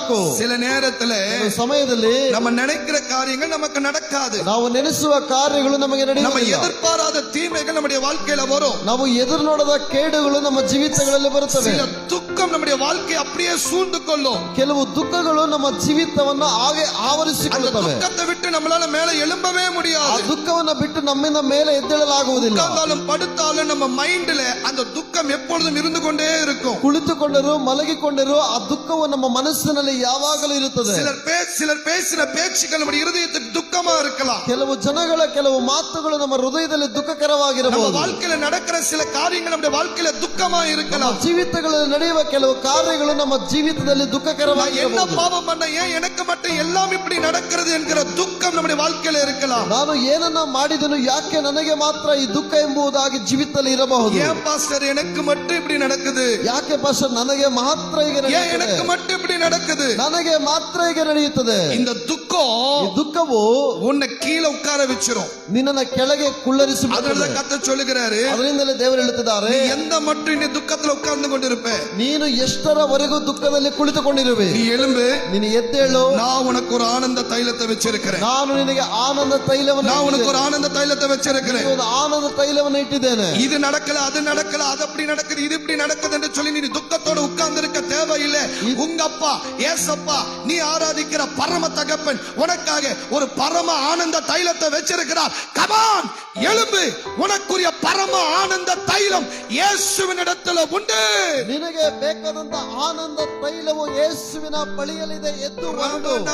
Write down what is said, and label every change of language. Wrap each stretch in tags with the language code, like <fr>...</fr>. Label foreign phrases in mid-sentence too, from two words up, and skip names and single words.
<kn>ಸಾಕು.</kn> <ta>சில நேரத்துல</ta> <kn>ಸಮಯದಲ್ಲಿ</kn> <ta>நம்ம நினைக்கிற காரியங்கள் நமக்கு நடக்காது.</ta> <kn>ನಾವು ನೆನೆಸುವ ಕಾರ್ಯಗಳು ನಮಗೆ</kn> <ta>நம்ம</ta> <kn>ನಡೆಯುವುದಿಲ್ಲ.</kn> <ta>எதிர்பாராத தீமைகள் நம்முடைய வாழ்க்கையில வரும்.</ta> <kn>ನಾವು ಎದುರು ನೋಡದ ಕೇಡುಗಳು ನಮ್ಮ ಜೀವಿತಗಳಲ್ಲಿ ಬರುತ್ತವೆ.</kn> <ta>சில துக்கம் நம்முடைய வாழ்க்கையை அப்படியே சூழ்ந்து கொள்ளும்.</ta> <kn>ಕೆಲವು ದುಃಖಗಳು ನಮ್ಮ ಜೀವಿತವನ್ನ ಹಾಗೆ</kn> <ta>அந்த</ta> <kn>ಆವರಿಸಿಕೊಳ್ಳುತ್ತವೆ.</kn> <ta>துக்கத்தை விட்டு நம்மளால மேல எழும்பவே</ta> <kn>ಆ</kn> <ta>முடியாது.</ta> <kn>ದುಃಖವನ್ನ ಬಿಟ್ಟು ನಮ್ಮಿಂದ ಮೇಲೆ ಎದ್ದೇಳಲಾಗುವುದಿಲ್ಲ.</kn> <ta>உட்கார்ந்தாலும் படுத்தாலும் நம்ம மைண்ட்ல அந்த துக்கம் எப்பொழுதும் இருந்து கொண்டே இருக்கும்.</ta> <kn>ಕುಳಿತುಕೊಂಡರೂ ಮಲಗಿಕೊಂಡರೂ ಆ ದುಃಖವು ನಮ್ಮ ಮನಸ್ಸಿನಲ್ಲಿ ಯಾವಾಗಲೂ ಇರುತ್ತದೆ.</kn> <ta>சிலர் பேசின பேச்சுக்கள் நம்முடைய இருதயத்துக்கு துக்கமா இருக்கலாம்.</ta> <kn>ಕೆಲವು ಜನಗಳ ಕೆಲವು ಮಾತುಗಳು ನಮ್ಮ ಹೃದಯದಲ್ಲಿ</kn> <ta>நம்ம</ta> <kn>ದುಃಖಕರವಾಗಿರಬಹುದು.</kn> <ta>வாழ்க்கையில நடக்கிற சில காரியங்கள் நம்முடைய வாழ்க்கையில துக்கமா இருக்கலாம்.</ta> <kn>ಜೀವಿತಗಳಲ್ಲಿ ನಡೆಯುವ ಕೆಲವು ಕಾರ್ಯಗಳು ನಮ್ಮ ಜೀವಿತದಲ್ಲಿ</kn> <ta>நான் என்ன</ta> <kn>ದುಃಖಕರವಾಗಿರಬಹುದು.</kn> <ta>பாவம் பண்ண ஏன் எனக்கு மட்டும் எல்லாம் இப்படி நடக்கிறது என்கிற துக்கம் நம்முடைய வாழ்க்கையில இருக்கலாம்.</ta> <kn>ನಾನು ಏನನ್ನ ಮಾಡಿದನು, ಯಾಕೆ ನನಗೆ ಮಾತ್ರ ಈ ದುಃಖ ಎಂಬುದಾಗಿ ಜೀವಿತದಲ್ಲಿ ಇರಬಹುದು.</kn> <ta>ஏன் பாஸ்டர் எனக்கு மட்டும் இப்படி நடக்குது,</ta> <kn>ಯಾಕೆ ಪಾಸ್ಟರ್ ನನಗೆ ಮಾತ್ರ ಈಗ</kn> <ta>ஏன்</ta> <kn>ನಡೆಯುತ್ತದೆ,</kn> <ta>எனக்கு மட்டும் இப்படி நடக்குது.</ta> <kn>ನನಗೆ ಮಾತ್ರ ಈಗ ನಡೆಯುತ್ತದೆ.</kn> <ta>இந்த துக்கம்</ta> <kn>ಈ ದುಃಖವು</kn> <ta>உன்னை கீழே உட்கார வச்சிரும்.</ta> <kn>ನಿನ್ನನ್ನ ಕೆಳಗೆ ಕುಳ್ಳರಿಸಿ</kn> <ta>அதனாலதான் கர்த்தர் சொல்லுகிறாரு,</ta> <kn>ಅದರಿಂದಲೇ ದೇವರು ಹೇಳುತ್ತಿದ್ದಾರೆ,</kn> <ta>நீ எந்த மட்டும் இந்த துக்கத்துல உட்கார்ந்து கொண்டிருப்ப,</ta> <kn>ನೀನು ಎಷ್ಟರವರೆಗೂ ದುಃಖದಲ್ಲಿ ಕುಳಿತುಕೊಂಡಿರುವೆ,</kn> <ta>நீ எழும்பு,</ta> <kn>ನೀನು ಎದ್ದೇಳು,</kn> <ta>நான் உனக்கு ஒரு ஆனந்த தைலத்தை வச்சிருக்கிறேன்.</ta> <kn>ನಾನು ನಿನಗೆ ಆನಂದ ತೈಲವನ್ನು</kn> <ta>நான் உனக்கு ஒரு ஆனந்த தைலத்தை வச்சிருக்கிறேன்.</ta> <kn>ಒಂದು ಆನಂದ ತೈಲವನ್ನು ಇಟ್ಟಿದ್ದೇನೆ.</kn> <ta>இது நடக்கல, அது நடக்கல, அது அப்படி நடக்குது, இது இப்படி நடக்குது என்று சொல்லி நீ துக்கத்தோட உட்கார்ந்து இருக்க தேவையில்லை. உங்க அப்பா ஏசப்பா, நீ ஆராதிக்கிற பரம தகப்பன் உனக்காக ஒரு பரம ஆனந்த தைலத்தை வச்சிருக்கிறார். கமான், எழும்பு, உனக்குரிய பரம ஆனந்த தைலம் இயேசுவின் இடத்துல உண்டு.</ta> <kn>ನಿನಗೆ ಬೇಕಾದಂತ ಆನಂದ ತೈಲವು ಯೇಸುವಿನ ಬಳಿಯಲ್ಲಿದೆ. ಎದ್ದು ಹೊರಡು.</kn>